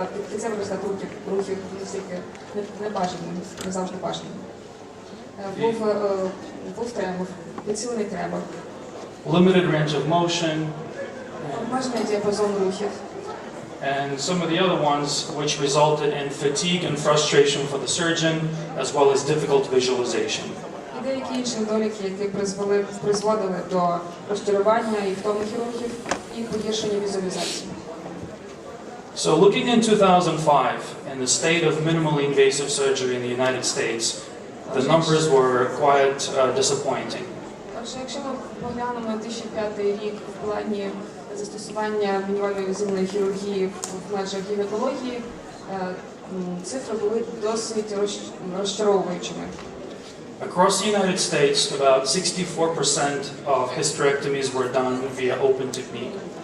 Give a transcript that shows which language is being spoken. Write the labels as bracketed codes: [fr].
[uk] Кінцевий результат рухів настільки небажаним, не завжди бажаним. Був тремор, підсилений тремор. [en] Limited range of motion. [uk] Обмежений діапазон рухів. [en] And some of the other ones which resulted in fatigue and frustration for the surgeon, as well as difficult visualization. [uk] І деякі інші недоліки, які призводили до розчарування і втоми хірургів, і погіршення візуалізації. [en] So looking in 2005 and the state of minimally invasive surgery in the United States, the numbers were quite disappointing. [uk] Отже, якщо ми поглянемо 2005 рік в плані застосування мінімальної інвазивної хірургії в межах гінекології, цифри були досить розчаровуючими. [en] Across the United States, about 64% of hysterectomies were done via open technique.